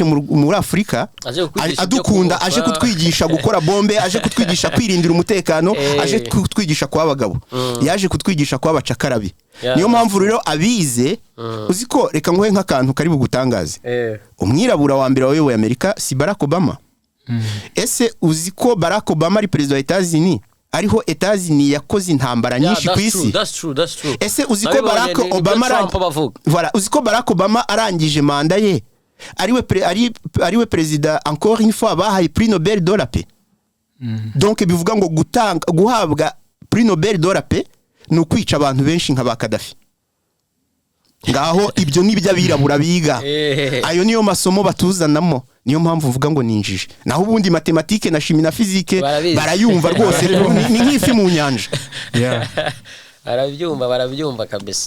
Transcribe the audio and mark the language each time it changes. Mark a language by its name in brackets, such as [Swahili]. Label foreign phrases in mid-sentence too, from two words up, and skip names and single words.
[Kinyarwanda] muri Afrika adukunda aje kutwigisha gukora bombe aje kutwigisha kwirindira umutekano aje kutwigisha kwa abagabo yaje kutwigisha kwa abacakarabi niyo mpamvu rero abize uziko reka nguhe nk'akantu kari bugutangaze umwirabura wa mbere wayoboye Amerika si Barack Obama ese uziko Barack Obama ari president wa Etats-Unis ariho Etats-Unis yakoze intambara nyinshi ku isi [English] that's true [Kinyarwanda] ese uziko Barack Obama voilà uziko Barack Obama arangije manda ye ariwe president [French] encore une fois [Kinyarwanda] bahaye prix Nobel de la paix donc bivuga ngo guhabwa prix Nobel de la paix no kwica abantu benshi nka ba Gaddafi ngaho ibyo nibyo abirabura biga ayo niyo masomo batuzanamo niyo mpamvu mvuga ngo ninjije naho ubundi matematike na chimie na physique barayumva rwose ni nk'ifi mu nyanja barabyumva kabisa